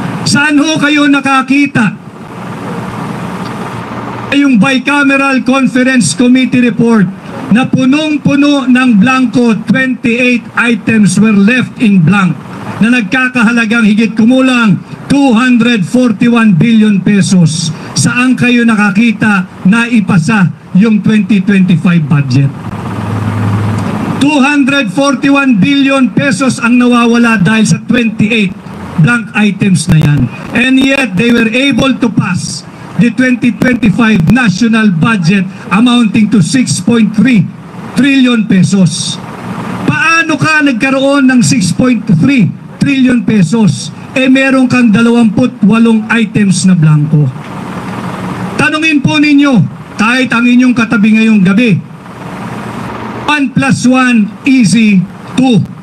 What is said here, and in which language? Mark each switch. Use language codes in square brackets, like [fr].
[tl] Saan ho kayo nakakita yung bicameral conference committee report na punong-puno ng blanco, [en] 28 items were left in blank [tl] na nagkakahalagang higit kumulang 241 billion pesos? Saan kayo nakakita na ipasa yung 2025 budget? 241 billion pesos ang nawawala dahil sa 28 blank items na yan. [en] And yet, they were able to pass the 2025 national budget amounting to 6.3 trillion pesos. [tl] Paano Paano ka nagkaroon ng 6.3 trillion pesos? Meron kang 28 items na blanco. Tanungin po ninyo, kahit ang inyong katabi ngayong gabi, 1 plus 1 easy, 2.